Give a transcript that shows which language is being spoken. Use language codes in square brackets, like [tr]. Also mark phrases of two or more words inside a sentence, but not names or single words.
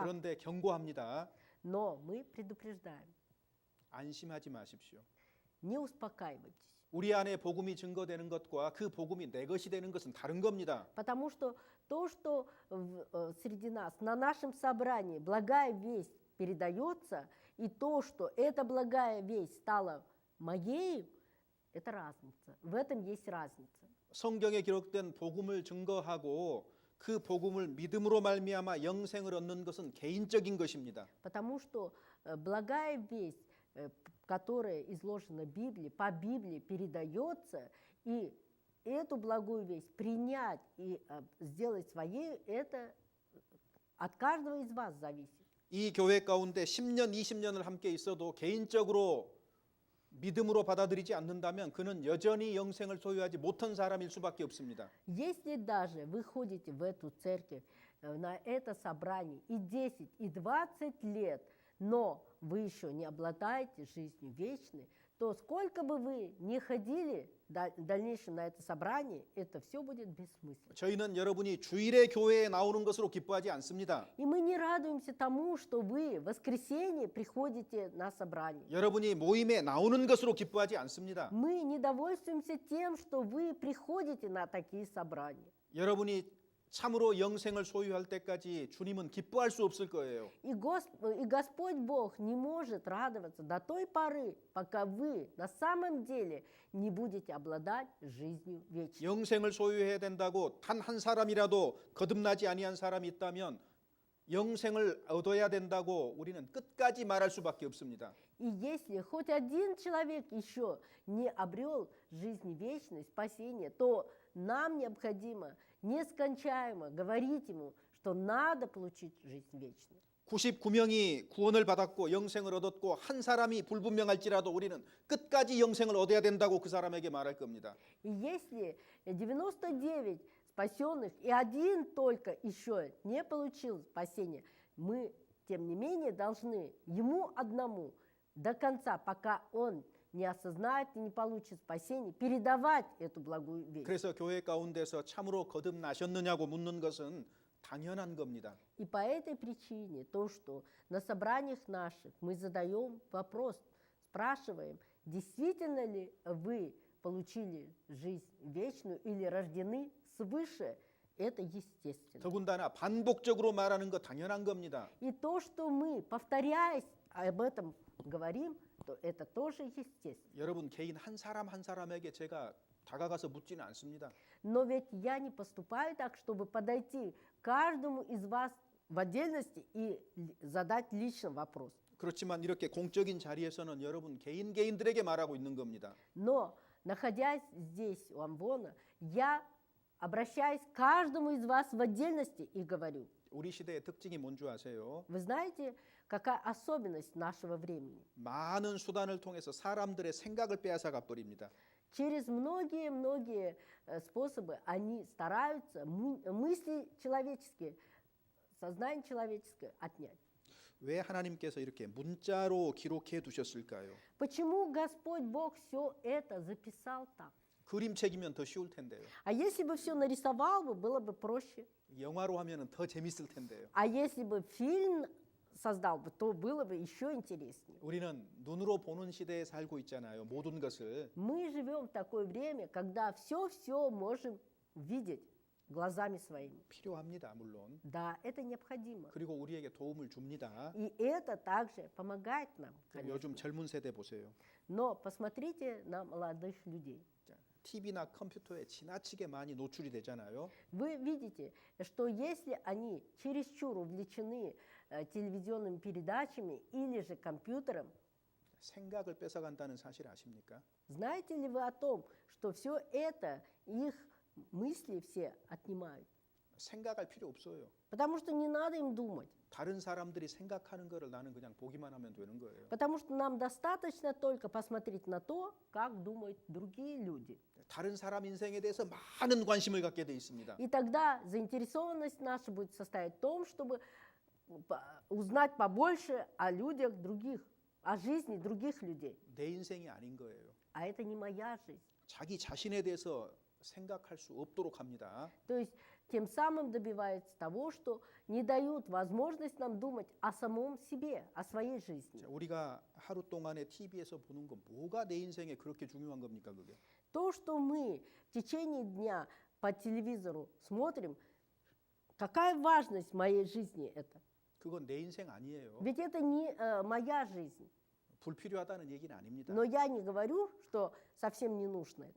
[ko] 그런데 경고합니다. [ru] Но мы предупреждаем, [ko] 안심하지 마십시오. [ru] не успокаивайтесь. [ko] 우리 안에 복음이 증거되는 것과 그 복음이 내 것이 되는 것은 다른 겁니다. [ru] Потому что то, что среди нас, на нашем собрании благая весть передается, и то, что эта благая весть стала моей, это разница. В этом есть разница. [ko] 성경에 기록된 복음을 증거하고 그 복음을 믿음으로 말미암아 영생을 얻는 것은 개인적인 것입니다. [ru] Потому что благая весть, которая изложена в Библии, по Библии передается, и эту благую весть принять и сделать своей, это от каждого из вас зависит. [ko] 이 교회 가운데 10년, 20년을 함께 있어도 개인적으로 믿음으로 받아들이지 않는다면 그는 여전히 영생을 소유하지 못한 사람일 수밖에 없습니다. [ru] Если даже вы ходите в эту церковь, на это собрание и 10, и 20 лет, но вы еще не обладаете жизнью вечной, то сколько бы вы ни ходили в дальнейшем на это собрание, это все будет бессмысленно. [ko] 저희는 여러분이 주일에 교회에 나오는 것으로 기뻐하지 않습니다. [ru] И мы не радуемся тому, что вы в воскресенье приходите на собрание. [ko] 여러분이 모임에 나오는 것으로 기뻐하지 않습니다. [ru] Мы не довольствуемся тем, что вы приходите на такие собрания. [ko] 여러분이 참으로 영생을 소유할 때까지 주님은 기뻐할 수 없을 거예요. [ru] И Господь Бог не может радоваться до той поры, пока вы на самом деле не будете обладать жизнью вечной. [ko] 영생을 소유해야 된다고 단 한 사람이라도 거듭나지 아니한 사람이 있다면 영생을 얻어야 된다고 우리는 끝까지 말할 수밖에 없습니다. [ru] И если хоть один человек еще не обрел жизнь вечной, спасение, то нам необходимо нескончаемо говорить ему, что надо получить жизнь вечную. [ko] 99명이 구원을 받았고 영생을 얻었고 한 사람이 불분명할지라도 우리는 끝까지 영생을 얻어야 된다고 그 사람에게 말할 겁니다. [ru] И если 99 спасенных и один только еще не получил спасение, мы, тем не менее, должны ему одному до конца, пока он не осознает и не получит спасение, передавать эту благую весть. [ko] 그래서 교회 가운데서 참으로 거듭나셨느냐고 묻는 것은 당연한 겁니다. [ru] И по этой причине то, что на собраниях наших мы задаем вопрос, спрашиваем, действительно ли вы получили жизнь вечную или рождены свыше, это естественно. [ko] 더군다나 반복적으로 말하는 거 당연한 겁니다. [ru] И то, что мы, повторяясь, об этом говорим, то это тоже естественно. [ko] 여러분 개인 한 사람 한 사람에게 제가 다가가서 묻지는 않습니다. [ru] Но ведь я не поступаю так, чтобы подойти к каждому из вас в отдельности и задать лично вопрос. [ko] 그렇지만 이렇게 공적인 자리에서는 여러분 개인들에게 말하고 있는 겁니다. [ru] Но, находясь здесь, у Амвона, я обращаюсь к каждому из вас в отдельности и говорю. [ko] 우리 시대의 특징이 뭔지 아세요? [ru] Вы знаете, какая особенность нашего времени? [ko] 많은 수단을 통해서 사람들의 생각을 빼앗아가 버립니다. [ru] Через многие способы они стараются мысли человеческие, сознание человеческое отнять. [ko] 왜 하나님께서 이렇게 문자로 기록해 두셨을까요? [ru] Почему Господь Бог все это записал так? [ko] 그림책이면 더 쉬울 텐데요. [ru] А если бы все нарисовал бы, было бы проще. [ko] 영화로 하면은 더 재밌을 텐데요. [ru] А если бы фильм создал бы, то было бы еще интереснее. [ko] 우리는 눈으로 보는 시대에 살고 있잖아요. 모든 것을. [ru] Мы живем в такое время, когда все можем видеть глазами своими. [ko] 필요합니다, 물론. [ru] Да, это необходимо. [ko] 그리고 우리에게 도움을 줍니다. [ru] И это также помогает нам, конечно. [ko] 요즘 젊은 세대 보세요. [ru] Но посмотрите на молодых людей. [ko] TV나 컴퓨터에 지나치게 많이 노출이 되잖아요. [ru] Вы видите, что если они чересчур увлечены телевизионными передачами или же компьютером, [ko] 생각을 뺏어간다는 사실 아십니까? [ru] знаете ли вы о том, что все это их мысли все отнимают? [ko] 생각할 필요 없어요. [ru] Потому что не надо им думать. [ko] 다른 사람들이 생각하는 거를 나는 그냥 보기만 하면 되는 거예요. [ru] Потому что нам достаточно только посмотреть на то, как думают другие люди. [ko] 다른 사람 인생에 대해서 많은 관심을 갖게 돼 있습니다. [ru] И тогда заинтересованность наша будет состоять в том, чтобы узнать побольше о людях других, о жизни других людей. [ko] 내 인생이 아닌 거예요. [ru] А это не моя жизнь. [ko] 자기 자신에 대해서 생각할 수 없도록 합니다. [ru] То есть тем самым добивается того, что не дают возможность нам думать о самом себе, о своей жизни. [ko] 자, 우리가 하루 동안에 TV에서 보는 거 뭐가 내 인생에 그렇게 중요한 겁니까, 그게? [ru] То, что мы в течение дня по телевизору смотрим, какая важность в моей жизни это? [ko] 그건 내 인생 아니에요. [ru] Ведь это не моя жизнь. [ko] 불필요하다는 얘기는 아닙니다. [ru] Но я не говорю, что совсем не нужно это.